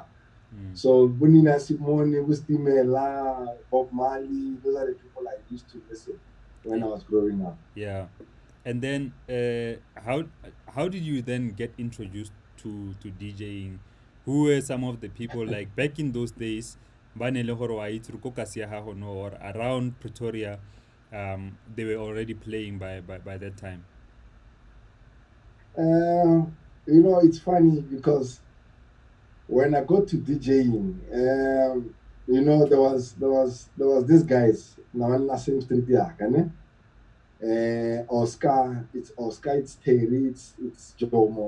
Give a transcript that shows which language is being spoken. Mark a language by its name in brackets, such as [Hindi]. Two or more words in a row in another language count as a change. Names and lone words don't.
[English] So Bunina Simone, Gustimela, Bob Marley, those are the people I used to listen when I was growing up. Yeah. And then how did you then get introduced to DJing? Who were some of the people like back in those days? [Tswana] Ba ne le gore wa itse re ko kasi ya gago no, [English] or around Pretoria, they were already playing by that time. It's funny because when I got to DJing, there was this guys now in the same street here, Oscar, it's Terry, it's Jomo.